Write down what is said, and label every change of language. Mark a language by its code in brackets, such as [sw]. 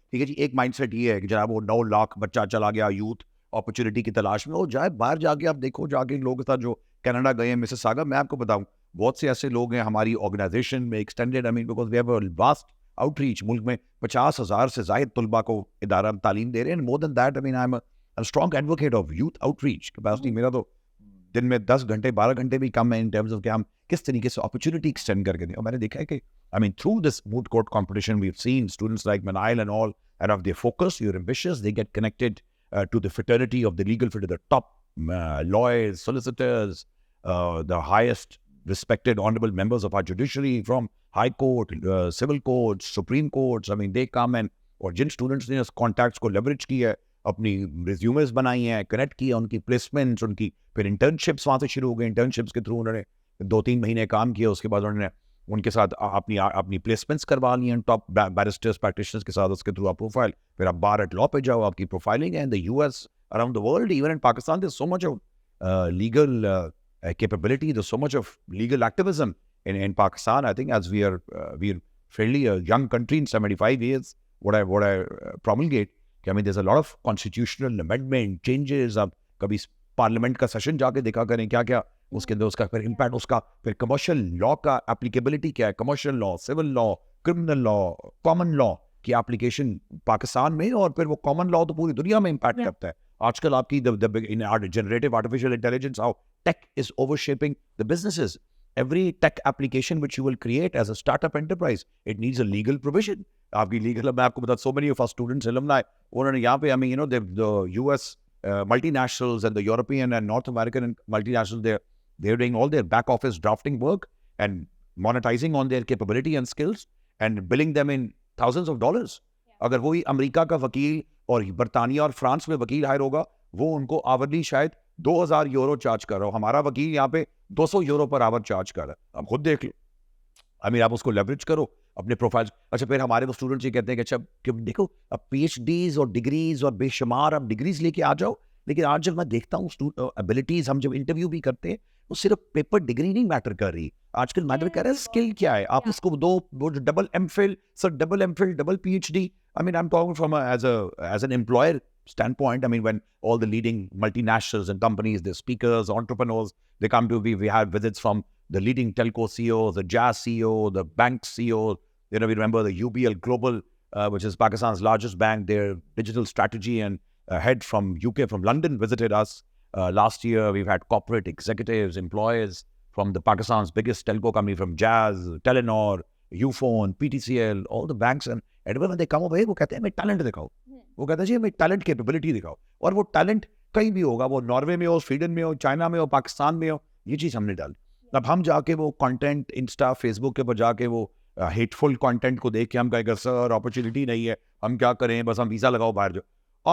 [hi] ठीक है जी, एक माइंडसेट ये है कि जनाब वो 9 लाख बच्चा चला गया यूथ अपॉर्चुनिटी की तलाश में, वो जाए बाहर जाके आप देखो, जाके लोगों के साथ जो कनाडा गए हैं, मिसिसागा, मैं आपको बताऊं बहुत से ऐसे लोग हैं हमारी ऑर्गेनाइजेशन में extended, [en] I mean because we have a vast outreach, [hi] मुल्क में 50,000 से ज़ायद तलबा को इदारा तालीम दे रहे हैं. [en] More than that, I mean I am a strong advocate of youth outreach capacity. [hi] मेरा तो दिन में 10 घंटे 12 घंटे भी कम है [en] in terms of [hi] कि हम किस तरीके से अपॉर्चुनिटी एक्सटेंड करके दें. और मैंने देखा है कि [en] I mean through this moot court competition we have seen students like Minahil and all, and of their focus, you're ambitious, they get connected to the fraternity of the legal field, the top lawyers, solicitors, the highest respected honorable members of our judiciary from high court, civil courts, supreme courts. I mean, they come and [hi] और जिन students ने contacts को leverage किया है, अपनी resumes बनाई हैं, connect किया, उनकी प्लेसमेंट्स, उनकी फिर इंटर्नशिप्स वहाँ से शुरू हो गई. इंटर्नशिप्स के थ्रू उन्होंने 2-3 महीने काम किया, उसके बाद उन्होंने उनके साथ अपनी प्लेसमेंट्स करवा ली हैं टॉप बैरिस्टर्स प्रैक्टिशनर्स के साथ. उसके थ्रू आप प्रोफाइल, फिर आप बार एट लॉ पे जाओ, आपकी प्रोफाइलिंग है [en] In the US, around the world, even in Pakistan. There so much of legal capability, there's so much of legal activism in Pakistan. I think as we're fairly a young country in 75 years, what I promulgate, कि I mean there's a lot of constitutional amendment changes. [hi] अब कभी parliament का session जाके देखा करें क्या क्या उसके अंदर उसका फिर इम्पैक्ट, उसका फिर कमर्शियल लॉ का एप्लीकेबिलिटी क्या है, commercial law, civil law, criminal law, common law की एप्लीकेशन पाकिस्तान में, और फिर वो कॉमन लॉ तो पूरी दुनिया में इम्पैक्ट करता है. [en] आजकल आपकी generative artificial intelligence, how tech is overshaping the businesses. Every tech application which you will create as a startup enterprise, it needs a legal provision. [hi] आपकी legal, मैं आपको बता, [en] so many of our students, alumni, [hi] उन्होंने यहाँ पे, [en] I mean, you know, the US multinationals and the European and North American multinationals, they're doing all their back office drafting work and monetizing on their capability and skills and billing them in thousands of dollars. [hi] अगर वही America का वकील और बरतानिया और France में वकील higher होगा, वो उनको आवरली शायद 2000 यूरो चार्ज कर रहा हो, हमारा वकील यहाँ पे 200 यूरो पर आवर चार्ज कर रहा है. आप खुद देख लो. आई मीन आप उसको लेवरेज करो अपने प्रोफाइल. अच्छा, फिर हमारे वो स्टूडेंट्स ये कहते हैं कि अच्छा कि देखो अब PhDs और डिग्रीज और बेशुमार आप डिग्रीज लेके आ जाओ, लेकिन आज जब मैं देखता हूँ एबिलिटीज, हम जब इंटरव्यू भी करते हैं, वो सिर्फ पेपर डिग्री नहीं मैटर कर रही. आजकल मैटर कर रहा है स्किल क्या है. आप उसको दो, वो double MPhil, sir double MPhil, double PhD. [en] I mean, I'm talking from as an employer standpoint. I mean, when all the leading multinationals and companies, the speakers, entrepreneurs, they come to we had visits from the leading telco CEOs, the Jazz CEO, the bank CEO. You know, we remember the UBL Global, which is Pakistan's largest bank. Their digital strategy and head from UK, from London, visited us last year. We've had corporate executives, employees from the Pakistan's biggest telco company, from Jazz, Telenor, Ufone, PTCL, all the banks. [hi] And when they come over here, वो कहते हैं मैं talent दिखाओ. वो कहते हैं जी मैं talent capability दिखाओ. और वो टैलेंट कहीं भी होगा, वो नॉर्वे में हो, स्वीडन में हो, चाइना में हो, पाकिस्तान में हो, ये चीज़ हमने डाली. अब हम जाके वो कंटेंट इंस्टा, फेसबुक के ऊपर जाके वो हेटफुल कंटेंट को देख के हम कहेंगे सर अपॉर्चुनिटी नहीं है, हम क्या करें, बस हम वीज़ा लगाओ बाहर जाओ.